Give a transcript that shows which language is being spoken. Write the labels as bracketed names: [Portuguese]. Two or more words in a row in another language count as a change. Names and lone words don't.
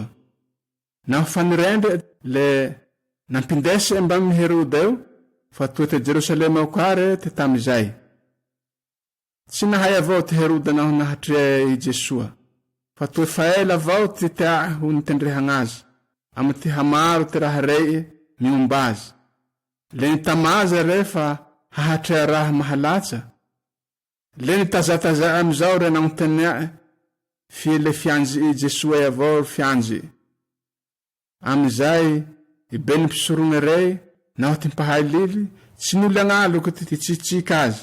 [Malagasy] Naho fanirendre le nampindese ambamy Herode eo fa toa te Jerusalema ao kare te tamizay. Tsy nahay avao ty Herode naho nahatrea i Jesosy, fa toa faela avao ty tea ho nitendrehagnazy, amy ty hamaro ty raha rei miombazy. Le nitamaza re fa hahatrea raha mahalatsa. Le nitazataza amizao re nagnontania fie le fianji i Jesosy avao fianji. Amizay, i beny mpisorone rei, naho ty mpahay lily, tsy nolagnaloko ty tsitsika azy.